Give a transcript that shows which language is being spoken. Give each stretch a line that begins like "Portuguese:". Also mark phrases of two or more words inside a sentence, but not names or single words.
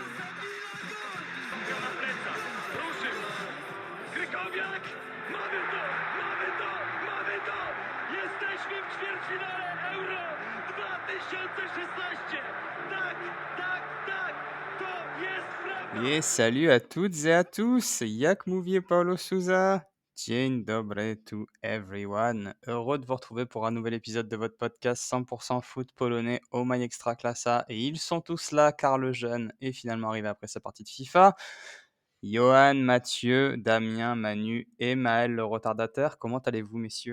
Polish: Na plecach, ruszył, Krykowiak, mamy to, mamy to, mamy to! Jesteśmy w ćwierćfinale Euro 2016! Tak, tak, tak, to jest prawda!
French: Et salut à toutes et à tous,
Polish: jak mówi Paulo Souza. Dzień dobry
English: to everyone.
French: Heureux de vous retrouver pour un nouvel épisode de votre podcast 100% foot polonais au My Extraclassa. Et ils sont tous là car le jeune est finalement arrivé après sa partie de FIFA. Johan, Mathieu, Damien, Manu et Maël le retardateur. Comment allez-vous, messieurs?